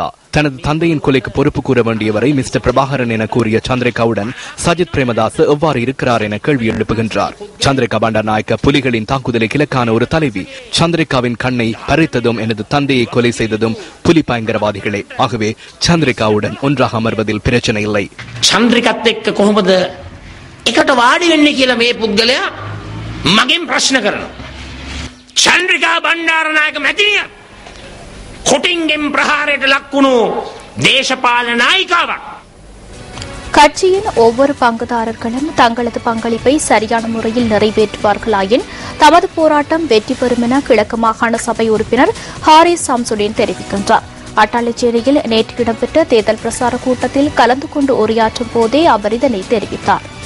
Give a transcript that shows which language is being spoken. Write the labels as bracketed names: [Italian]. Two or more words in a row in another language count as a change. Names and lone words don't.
[Tamil] தனது தந்தையின் கொலைக்கு பொறுப்பு கூற வேண்டியவரை மிஸ்டர் பிரபாகரன் என கூறிய சந்திரிகாவுடன் சஜித் பிரேமதாஸ் எவ்வாறு இருக்கிறார் என கேள்வி எழுப்புகின்றார். சந்திரிகா பண்டாரநாயக்க புலிகளின் தாக்குதலை கிழக்கான ஒரு தலைவி. சந்திரிகாவின் கண்ணை பறித்ததும் எனது தந்தையை கொலை செய்ததும் புலி பயங்கரவாதிகளே. ஆகவே சந்திரிகாவுடன் ஒன்றாக அமர்வதில் பிரச்சனை இல்லை. [Sinhala] சந்திரிகத் එක්ක කොහොමද එකට වාඩි වෙන්නේ කියලා මේ පුද්ගලයා මගෙන් ප්‍රශ්න කරනවා. චන්ද්‍රිකා බණ්ඩාරනායක මැතිණිය කොටින්ගෙන් ප්‍රහාරයට ලක්වුණු දේශපාලන නායිකාවක්. [Tamil] கட்சியின் ஒவ்வொரு பங்குதாரர்களும் தங்களது பங்களிப்பை சரியான முறையில் நிறைவேற்றுவார்களாயின் தமது போராட்டம் வெற்றி பெறும் என கிழக்கு மாகாண சபை உறுப்பினர் ஹாரிஸ் சம்சுடீன் தெரிவிக்கின்றார். அட்டாளைச்சேரியில் நேற்று இடம்பெற்ற தேர்தல் பிரசார கூட்டத்தில் கலந்து கொண்டு உரையாற்றும் போதே அவர் இதனை தெரிவித்தார்.